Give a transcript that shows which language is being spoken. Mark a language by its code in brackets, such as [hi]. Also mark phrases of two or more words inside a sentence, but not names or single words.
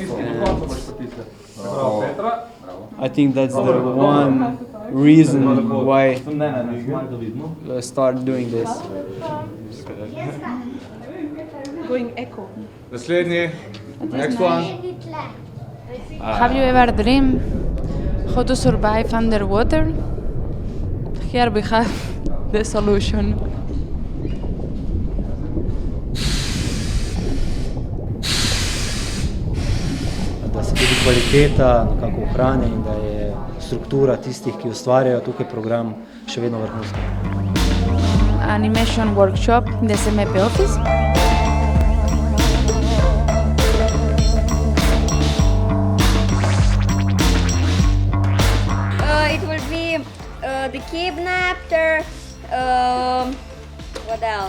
[en] And I think that's the one reason why start doing this. Going echo. [sl] Naslednji, [en] next one. Have you ever dreamed how to survive underwater? Here we have the solution. [sl] Da se tudi kvaliteta nekako ohranja in da je struktura tistih, ki ustvarjajo tukaj program, še vedno vrhunska. [en] Animation workshop in the SMP office. It will be the kidnapper, what else?